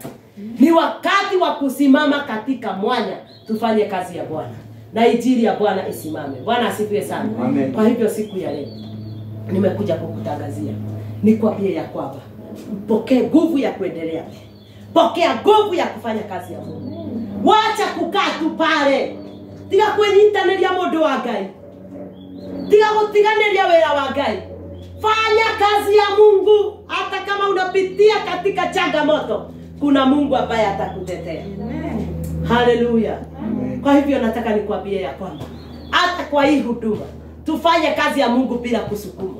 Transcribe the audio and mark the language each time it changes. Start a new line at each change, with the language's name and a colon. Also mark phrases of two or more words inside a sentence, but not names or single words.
Swahili: Ni wakati wa kusimama katika mwanya tufanye kazi ya Bwana. Na injili ya Bwana isimame. Bwana asifiwe sana. Amen. Kwa hivyo siku ya leo nimekuja kukutangazia nikwambie ya kwamba pokea nguvu ya kuendelea. Pokea nguvu ya kufanya kazi ya Mungu. Wacha kukaa tu pale.
Kikuyu: Tiga kwenyitanĩria mũndũ wa Ngai. Tiga gũtiganĩria wĩra wa Ngai.
Swahili: Fanya kazi ya Mungu hata kama unapitia katika changamoto. Kuna Mungu ambaye atakutetea. Amen. Haleluya. Kwa hivyo nataka nikwambie ya kwamba hata kwa hii huduma tufanye kazi ya Mungu bila kusukumwa.